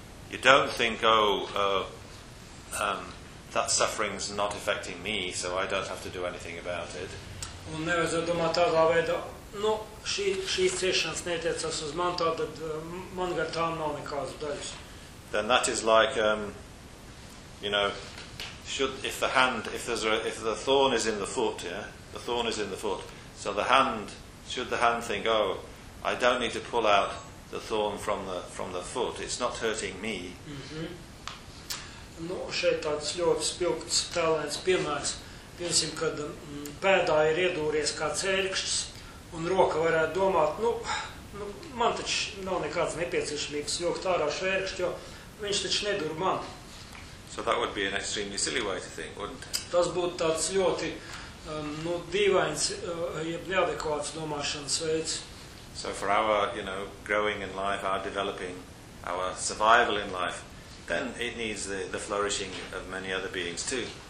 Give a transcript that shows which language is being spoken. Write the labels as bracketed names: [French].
[English] You don't think, that suffering's not affecting me, so I don't have to do anything about it. [Latvian] Un nevajadzētu domāt tādā veidā, nu, šīs ciešanas neatiecas uz man, tātad man gar tām nav nekādas daļas. [English] Then that is like, you know, if the thorn is in the foot, yeah, the thorn is in the foot, so the hand, should the hand think, oh, I don't need to pull out the thorn from the foot, it's not hurting me. [Latvian] Nu, šeit tāds ļoti spilgts tēlēns piemērs. Piemēram, kad pēdā ir iedūries kāds ērkšķis, un roka varētu domāt, nu, man taču nav nekāds nepieciešamības jūkt ārā šo ērkšķi, jo viņš taču nedur man. [English] So that would be an extremely silly way to think, wouldn't it? [Latvian] Tas būtu tāds ļoti dīvains, jeb neadekvāts domāšanas veids. [English] So for our, you know, growing in life, our developing, our survival in life, then it needs the flourishing of many other beings too.